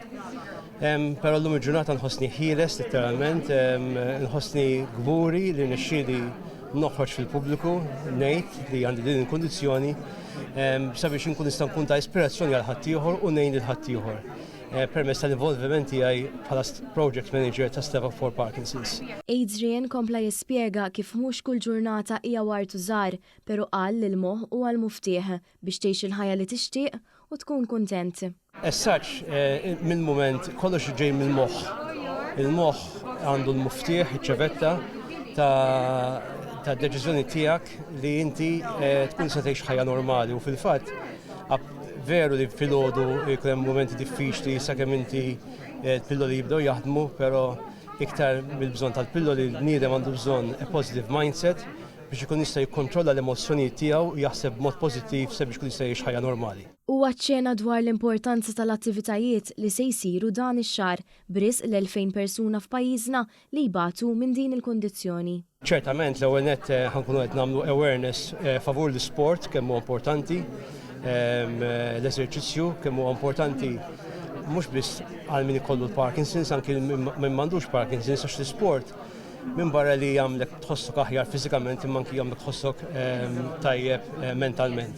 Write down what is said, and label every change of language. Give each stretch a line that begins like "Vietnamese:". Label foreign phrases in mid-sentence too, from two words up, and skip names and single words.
Maltese: Però llum il-ġurnata nħossni ħieles literalment, nħossni gburi li nixxieli noħroġ fil-pubbliku ngħid li għandi din il-kondizzjoni sabiex inkun nista' nkun ta' ispirazzjoni għal ħaddieħor u ngħin lil ħaddieħor permezz tal-involviment tiegħi bħala project manager ta' Step Up for Parkinson's. Adrian kompla jispjega kif mhux kull ġurnata hija wartu żgħar, però qal li l-moħħ huwa l-muftieħ biex tgħix il-ħajja li tixtieq u tkun kuntent.
English: As such,
Maltese: mill-mument kollox ġej mill-moħħ. Il-moħħ għandu l-muftieħ, iċ-ċavetta ta' deċiżjoni tiegħek li inti tkun se tgħix ħajja normali u fil-fatt veru li filgħodu jkun hemm mumenti diffiċli sakemm inti l-pilloli jibdew jaħdmu, però iktar mill-bżonn tal-pilloli l-bniedem għandu bżonn
English: a positive mindset
Maltese: biex ikun jista' jikkontrolla l-emozzjonijiet tiegħu u jaħseb b'mod pożittiv sabiex ikun jista' jgħix ħajja normali. Huwa ċċena dwar l-importanza tal-attivitajiet li se jsiru dan ix-xahar b'risq l-2000 persuna f'pajjiżna li jbatu minn din il-kondizzjoni. Ċertament l-ewwel nett ħankunu qed nagħmlu awareness favur l-isport kemm huwa importanti, l-eżerċizzju kemm huwa importanti mhux biss għal min ikollu l-Parkinson's anke min m'għandux Parkinson's għax l-isport minn barra li jagħmlek tħossok aħjar fiżikament imma anke jagħmlek tħossok tajjeb mentalment.